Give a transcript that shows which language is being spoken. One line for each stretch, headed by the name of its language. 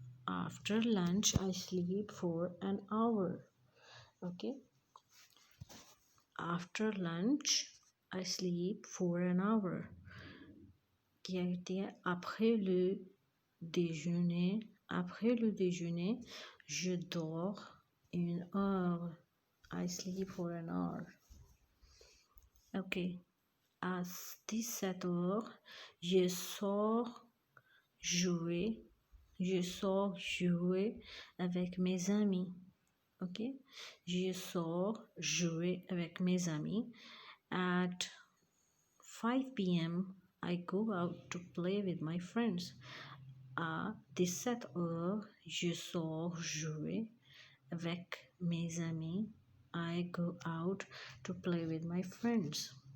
English: After lunch, I sleep for an hour. Okay. After lunch, I sleep for an hour.
Hindi: क्या कहती है?
French: Après le déjeuner, je dors 1 heure.
English: I sleep for an hour. Okay.
French: À 17h, je sors jouer avec mes amis. Okay? Je sors jouer avec mes amis.
English: At 5 p.m., I go out to play with my friends.
French: À 17h, je sors jouer avec mes amis.
English: I go out to play with my friends.